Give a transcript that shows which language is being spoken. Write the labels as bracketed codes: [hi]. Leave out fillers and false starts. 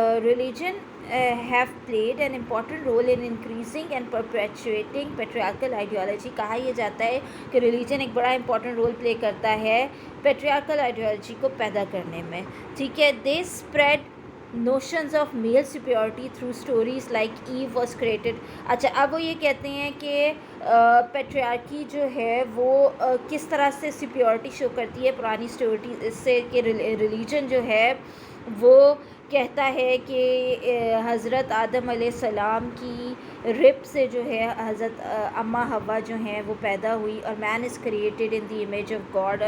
[en] Religion have played an important role in increasing and perpetuating patriarchal ideology. [ur] کہا یہ جاتا ہے کہ ریلیجن ایک بڑا امپورٹنٹ رول پلے کرتا ہے پیٹریارکل آئیڈیالوجی کو پیدا کرنے میں, ٹھیک ہے. [en] they spread notions of male superiority through stories like Eve was created. [ur] اچھا, اب وہ یہ کہتے ہیں کہ پیٹریارکی جو ہے وہ کس طرح سے سپیورٹی شو کرتی ہے پرانی اسٹوری سے, کہ ریلیجن جو ہے وہ کہتا ہے کہ حضرت آدم علیہ السلام کی رب سے جو ہے حضرت اماں حوا جو ہیں وہ پیدا ہوئی, اور [en] Man is created in the image of God.